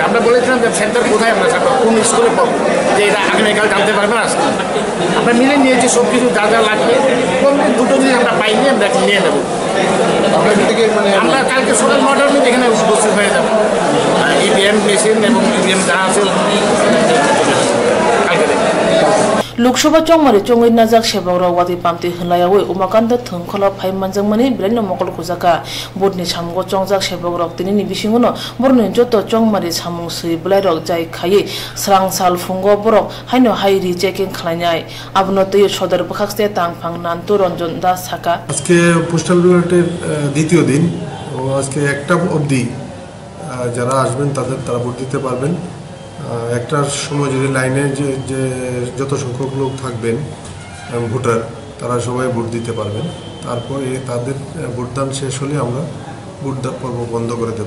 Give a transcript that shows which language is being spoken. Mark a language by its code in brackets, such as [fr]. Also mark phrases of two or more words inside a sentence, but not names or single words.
[bn] আমরা বলেছিলাম যে সেন্টার কোথায় আমরা কোন স্কুলে পড়বো, যে এটা আগামীকাল জানতে পারবেন। আজকে আমরা মিলে নিয়েছি সব কিছু যা যা লাগবে, কমপ্লিট দুটো জিনিস আমরা পাইনি, আমরা নিয়ে নেবো। আমরা কালকে সকাল 9টার মধ্যে এখানে উপস্থিত হয়ে যাবো। [en] EVM machine [bn] এবং ইভিএম যা আছে [trp] लोकसभा चौमारि चौंगै नाजाक सेबावरा वाति पामति हलायावै उमाकान्त थंखला फाइ मानजांमानि ब्रेन मकल खुजाका बोर्डनि सामगो चौंजाक सेबावरा तिनि बिसिङनो बरनि जत चौमारि सामुं सै ब्लाइरक जाय खायै स्रां साल फुंगो बरक हाइनो हाइरि चेकिं खालायनाय आबनो तै सदर बखाखसे तांफां नान्तो रंजन दास साका [bn] আজকে পোস্টাল ব্যালটের দ্বিতীয় দিন ও আজকে একটা অবধি যারা আসবেন তারা ভোট দিতে পারবেন। একটার সময় যদি লাইনে যে যত সংখ্যক লোক থাকবেন ভোটার তারা সবাই ভোট দিতে পারবেন। তারপরে তাদের ভোটদান শেষ হলে আমরা ভোটদান পর্ব বন্ধ করে দেব।